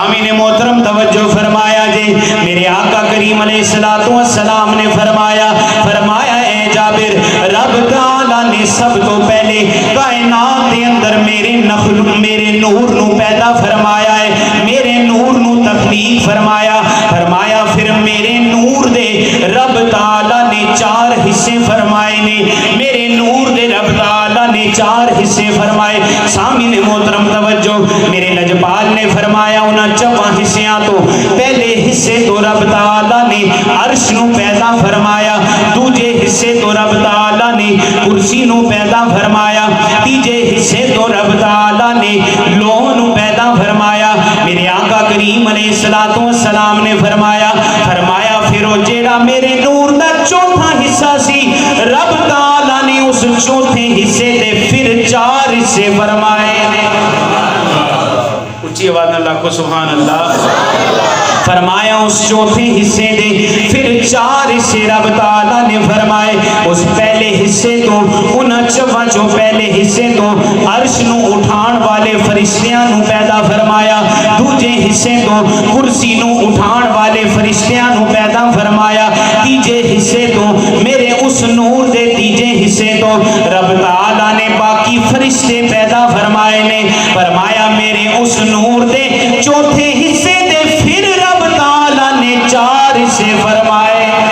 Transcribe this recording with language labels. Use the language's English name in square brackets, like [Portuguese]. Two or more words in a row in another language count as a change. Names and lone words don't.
[Punjabi] محترم توجہ فرمایا جی، میرے آقا کریم [Arabic] علیہ السلام [Punjabi] نے فرمایا اے جابر، رب تعالیٰ نے سب تو پہلے کائنات کے اندر میرے نور نو پیدا فرمایا ہے، میرے نور نو تخلیق فرمایا پھر میرے نور دے رب تعالیٰ نے 4 حصے فرمائے نے، میرے نور دے رب تعالیٰ نے 4 حصے فرمائے۔ سامعین محترم توجہ، میرے لجپال نے فرمایا انہاں 4 حصیاں تو پہلے حصے تو رب تعالیٰ نے عرش نو پیدا فرمایا، دوجے حصے تو رب تعالیٰ نے کرسی نو پیدا فرمایا، تیجے حصے تو رب تعالیٰ نے لوح نو پیدا فرمایا۔ میرے آقا کریم [Arabic] علیہ السلام [Punjabi] نے فرمایا پھر وہ جیڑا میرے نور دا 4تھا حصہ سی، رب تعالیٰ نے اس 4تھے حصے دے پھر 4 حصے فرمائے۔ [Urdu] اچھی آواز میں اللہ کو [Arabic] سبحان اللہ۔ [Punjabi] فرمایا اس 4تھے حصے دے پھر 4 حصے رب تعالیٰ نے فرمائے۔ اس پہلے حصے تو انہاں 4 جو پہلے حصے تو عرش نو اٹھان والے فرشتیاں نو پیدا فرمایا، دوجے حصے تو کرسی نو اٹھان والے فرشتیاں نو پیدا فرمایا، تیجے حصے تو میرے اس نور دے تیجے حصے تو رب تعالیٰ نے باقی فرشتے پیدا فرمائے نے۔ فرمایا میرے اس نور دے 4تھے حصے دے پھر رب تعالیٰ نے 4 حصے فرمائے۔